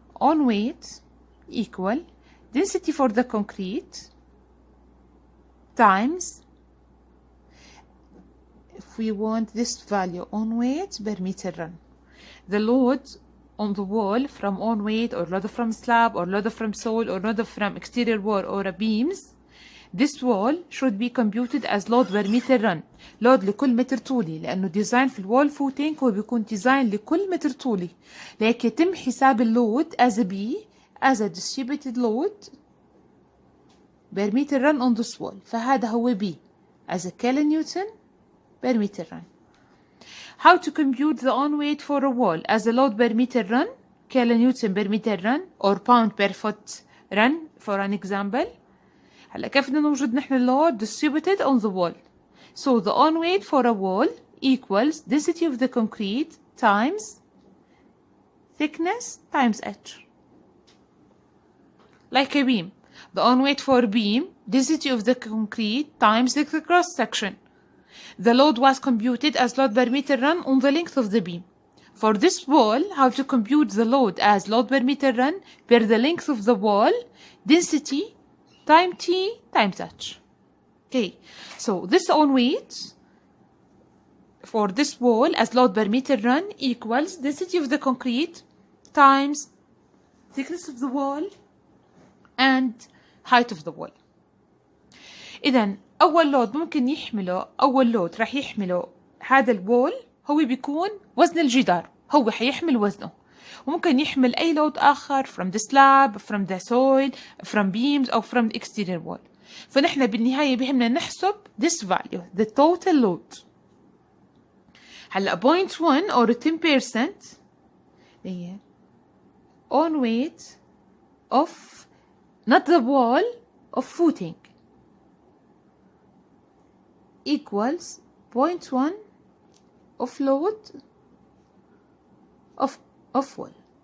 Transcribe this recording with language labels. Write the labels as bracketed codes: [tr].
[en] on weight equal density for the concrete times, if we want this value on weight per meter run, the load on the wall from on weight or load from slab or load from soil or load from exterior wall or beams. this wall should be computed as load per meter run. [ar] load لكل متر طولي، لأنه ديزاين في الوول فوتينج هو بيكون ديزاين لكل متر طولي، لكن يتم حساب اللود [en] as a B as a distributed load per meter run on this wall. [ar] فهذا هو [en] B as a kilonewton per meter run. how to compute the on weight for a wall as a load per meter run kilonewton per meter run or pound per foot run for an example. [ar] هلا كيف بدنا نوجد نحن اللود [en] distributed on the wall. so the on weight for a wall equals density of the concrete times thickness times h. like a beam, the on weight for beam density of the concrete times the cross section. the load was computed as load per meter run on the length of the beam. for this wall, how to compute the load as load per meter run per the length of the wall, density time T times H. Okay, so this on weight for this wall as load per meter run equals density of the concrete times thickness of the wall and height of the wall. [ar] إذن أول لود ممكن يحمله، أول لود راح يحمله هذا الوول هو بيكون وزن الجدار، هو حيحمل وزنه، وممكن يحمل أي لود آخر [en] from the slab, from the soil, from beams [ar] أو [en] from the exterior wall. [ar] فنحن بالنهاية بهمنا نحسب [en] this value, the total load. هلا 0.1 or 10% هي on weight of not the wall of footing equals 0.1 of load of wall.